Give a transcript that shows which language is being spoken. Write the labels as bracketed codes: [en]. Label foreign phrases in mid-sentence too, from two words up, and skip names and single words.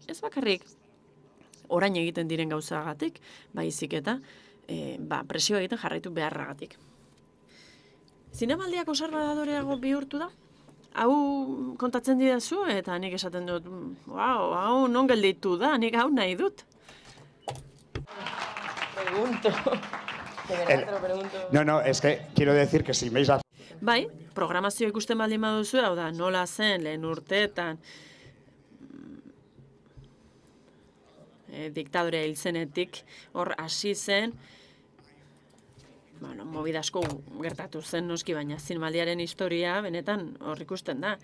[eu] Ez bakarrik orain egiten diren gauzagatik, baizik eta presio egiten jarraitu beharragatik. Zinemaldia konserbadoreago bihurtu da? Hau kontatzen didazu, eta nik esaten dut, hau non gelditu da, nik hau nahi dut. [es] Pregunto. De verdad te lo pregunto. No, es que quiero decir que si veis... [eu] Bai, programazio ikusten baldin baduzu, hau da, nola zen, lehen urteetan, diktadorea hil zenetik, hor hasi zen, movida asko gertatu zen noski, baina zinemaldiaren historia benetan hor ikusten da.